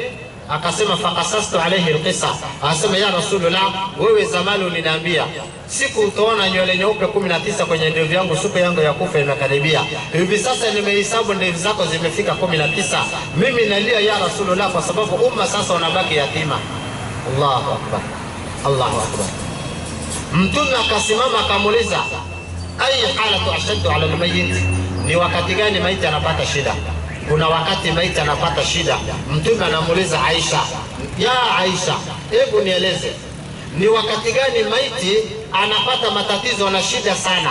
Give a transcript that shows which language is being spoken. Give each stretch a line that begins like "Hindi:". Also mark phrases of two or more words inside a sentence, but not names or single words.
Swahili: Akasema
Arabic: فقصصت عليه القصة,
Swahili: asema
Arabic: يا رسول الله,
Swahili: wewe zamani uliniambia siku utaona nywele nyeupe 19 kwenye ndevu yangu, siku yangu ya kufa imekaribia. Hivi sasa nimehesabu ndevu zako zimefika 19. Mimi nalia
Arabic: يا رسول الله
Swahili: kwa sababu umma sasa unabaki yatima.
Arabic: الله أكبر، الله أكبر.
Swahili: Mtume akasimama akamuuliza
Arabic: أي حالة أشد على الميت,
Swahili: ni wakati gani maiti anapata shida? Kuna wakati maiti anapata shida. Mtume anamuuliza Aisha, ya Aisha, hebu nieleze ni wakati gani maiti anapata matatizo na shida sana?